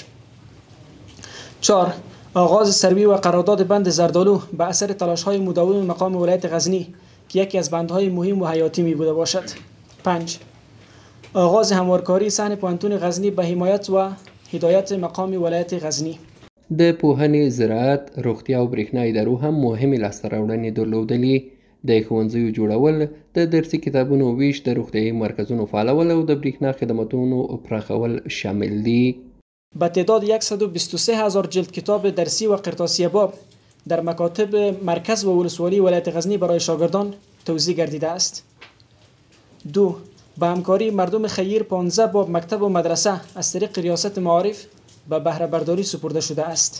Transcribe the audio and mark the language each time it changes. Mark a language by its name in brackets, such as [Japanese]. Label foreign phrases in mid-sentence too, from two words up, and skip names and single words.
[Persian] 4. آغاز سروی و قرارداد بند زردالو به اثر تلاش‌های مداوم مقام ولایت غزنی که یکی از بندهای مهم و حیاتی می بوده باشد. 5. آغاز هموارکاری صحن پوهنتون غزنی به حمایت و هدایت مقام ولایت غزنی. [Pashto] د پوهنې، زراعت، روغتیا او برېښنا ادارو هم مهمې لاسته راوړنې درلودلې. د ښوونځیو جوړول، د درسي کتابونو ویش، د روغتیایي مرکزونو فعالول او د برېښنا خدماتونو پراخول شامل دي. [Persian] به تعداد 123,000 جلد کتاب درسی و قرطاسی باب در مکاتب مرکز و ولسوالی ولایت غزنی برای شاگردان توزیع گردیده است. 2. با همکاری مردم خیر 15 باب مکتب و مدرسه از طریق ریاست معارف به بهره برداری سپرده شده است.